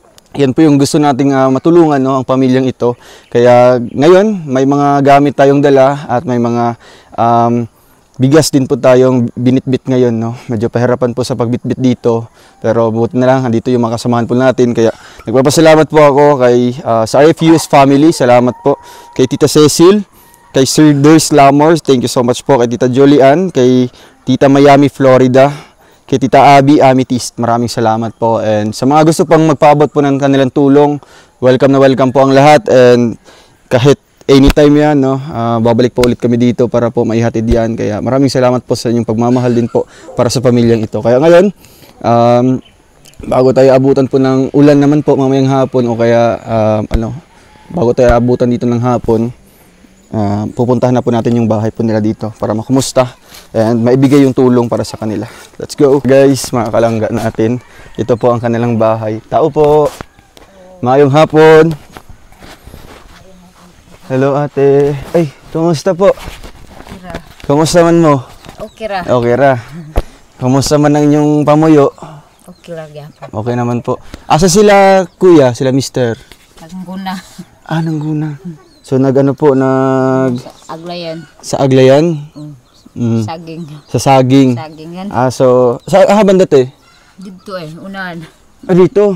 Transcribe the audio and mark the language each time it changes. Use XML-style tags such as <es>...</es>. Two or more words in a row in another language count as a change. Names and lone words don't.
<tl>Kaya yan po yung gusto nating matulungan, no, ang pamilyang ito. Kaya ngayon, may mga gamit tayong dala at may mga bigas din po tayong binitbit ngayon, no. Medyo pahirapan po sa pagbitbit dito, pero buti na lang, andito yung makasamahan po natin. Kaya nagpapasalamat po ako kay sa RFUS family, salamat po kay Tita Cecil, kay Sir Ders Lamors,</tl> <en>thank you so much</en> <tl>po, kay Tita Julian, kay Tita Miami, Florida, kay Tita Abby, Amethyst, maraming salamat po. And sa mga gusto pang magpaabot po ng kanilang tulong, welcome na welcome po ang lahat. And kahit anytime yan, no, babalik po ulit kami dito para po maihatid yan. Kaya maraming salamat po sa inyong pagmamahal din po para sa pamilyang ito. Kaya ngayon, bago tayo abutan po ng ulan naman po mamayang hapon, o kaya bago tayo abutan dito ng hapon, pupuntahan na po natin yung bahay po nila dito para makumusta and maibigay yung tulong para sa kanila. Let's go! Guys, mga kalangga natin, ito po ang kanilang bahay. Tao po!</tl> <ceb>Mayong hapon!</ceb> <tl>Hello ate! Ay, kumusta po?</tl> <ceb>Okay ra. Kumusta man mo? Okay ra. Okay ra. Kumusta man ang inyong pamuyo? Okay ra gyapon.</ceb> <tl>Okay naman po. Asa sila kuya? Sila mister?</tl> <ceb>Kagungguna.</ceb> <tl>Nangguna. So nag-ano po,</tl> <ceb>Aglayan.</ceb> <tl>sa Aglayan?</tl> <ceb>Saging.</ceb> <tl>Sa saging. Saging yan. So, sa banda to eh? Dito unahan. Dito.</tl>